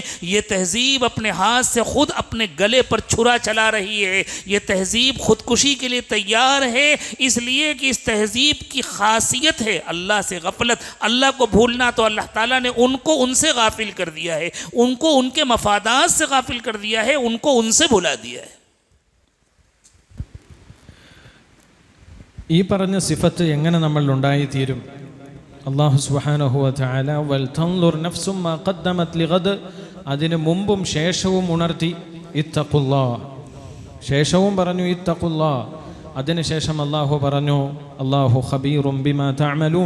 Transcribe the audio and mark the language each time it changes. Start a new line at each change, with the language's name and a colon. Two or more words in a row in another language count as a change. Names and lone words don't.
Urdu: یہ تہذیب اپنے ہاتھ سے خود اپنے گلے پر چھرا چلا رہی ہے، یہ تہذیب خودکشی کے لیے تیار ہے، اس لیے کہ اس تہذیب کی خاصیت ہے اللہ سے غفلت، اللہ کو بھولنا۔ تو اللہ تعالیٰ نے ان کو ان سے غافل کر دیا ہے، ان کو ان کے مفادات سے غافل کر دیا ہے، ان کو ان سے بھلا دیا ہے۔
Malayalam: ഈ പറഞ്ഞ സിഫത്ത് എങ്ങനെ നമ്മൾ ഉണ്ടായിത്തീരും?
Arabic: الله سبحانه و تعالى ولتنظر نفس ما قدمت لغد,
Malayalam: അതിന് മുമ്പും ശേഷവും ഉണർത്തി ഇത്തഖുല്ലാഹ്, ശേഷവും പറഞ്ഞു ഇത്തഖുല്ലാഹ്, അതിനുശേഷം അല്ലാഹു പറഞ്ഞു
Arabic: الله خبير بما تعملون.